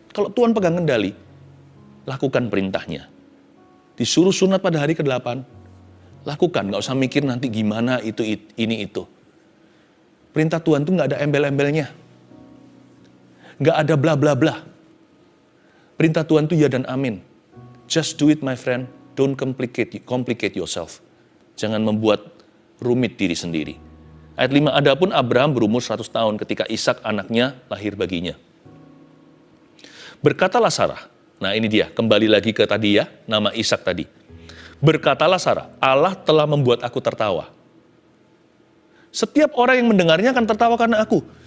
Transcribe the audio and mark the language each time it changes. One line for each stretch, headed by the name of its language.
Indonesian: Kalau Tuhan pegang kendali, lakukan perintahnya. Disuruh sunat pada hari ke-8, lakukan. Gak usah mikir nanti gimana ini itu. Perintah Tuhan tuh gak ada embel-embelnya. Gak ada bla bla bla. Perintah Tuhan tuh ya dan amin.
English: Just do it my friend. Don't complicate yourself.
Indonesian: Jangan membuat rumit diri sendiri. Ayat 5, adapun Abraham berumur 100 tahun ketika Ishak anaknya lahir baginya. Berkatalah Sarah, nah ini dia, kembali lagi ke tadi ya, nama Ishak tadi. Berkatalah Sarah, Allah telah membuat aku tertawa. Setiap orang yang mendengarnya akan tertawa karena aku.